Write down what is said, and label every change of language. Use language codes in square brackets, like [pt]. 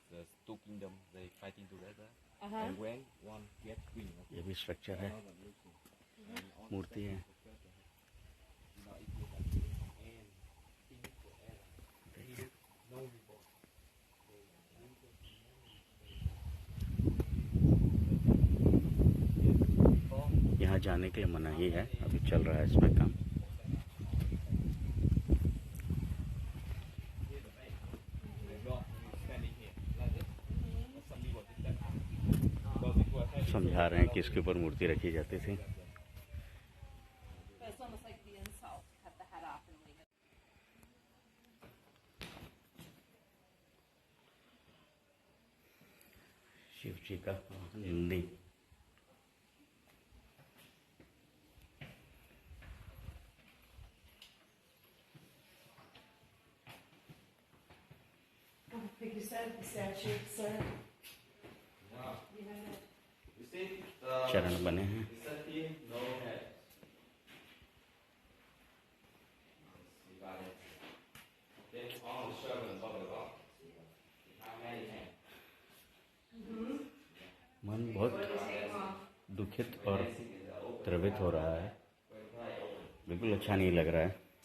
[en] the two kingdoms they fighting together, Uh-huh. and when one get queen, [hi] ये भी structure है, मूर्ति है। देखिए, यहाँ जाने के लिए मनाही है, अभी चल रहा है इसमें काम। समझा रहे हैं कि इसके ऊपर मूर्ति रखी जाती थी। [en] It's almost like the insult. Cut the head off and leave it. [hi] Shiv जी का Nandi. [en] Like you said, the statue, sir. Behind it. you see [hi] चरण बने हैं। [en] no head. Then all the servants of the God. How many hands? [hi] मन बहुत दुखित और द्रवित हो रहा है, बिल्कुल अच्छा नहीं लग रहा है।